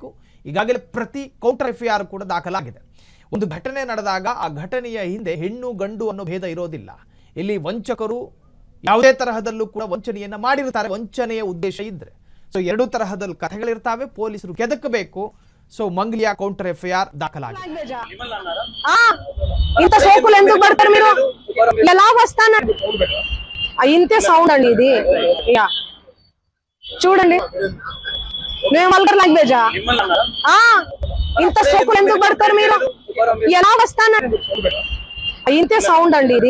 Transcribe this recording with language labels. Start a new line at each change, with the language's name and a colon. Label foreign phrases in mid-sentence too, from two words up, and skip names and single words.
Kannada: ಈಗಾಗಲೇ ಪ್ರತಿ
English: counter FIR
Kannada: ಕೂಡ ದಾಖಲಾಗಿದೆ. ಒಂದು ಘಟನೆ ನಡೆದಾಗ ಆ ಘಟನೆಯ ಹಿಂದೆ ಹೆಣ್ಣು ಗಂಡು ಅನ್ನೋ ಭೇದ ಇರೋದಿಲ್ಲ. ಇಲ್ಲಿ ವಂಚಕರು ಯಾವುದೇ ತರಹದಲ್ಲೂ ಕೂಡ ವಂಚನೆಯನ್ನ ಮಾಡಿರ್ತಾರೆ, ವಂಚನೆಯ ಉದ್ದೇಶ ಇದ್ರೆ. ಸೊ 2 ತರಹದಲ್ಲಿ ಕಥೆಗಳಿರ್ತಾವೆ, ಪೊಲೀಸರು ಕೆದಕಬೇಕು. ಸೊ ಮಂಗ್ಲಿಯ
English: counter FIR
Kannada: ದಾಖಲಾಗಿದೆ.
Telugu: ఇంత సోకులు ఎందుకు పడతారు మీరు? ఎలా వస్తాను ఇంతే సౌండ్ అండి ఇది. చూడండి మేము
English: vulgar language?
Telugu: ఇంత సోకులు ఎందుకు పడతారు మీరు? ఎలా వస్తాను ఇంతే సౌండ్ అండి ఇది.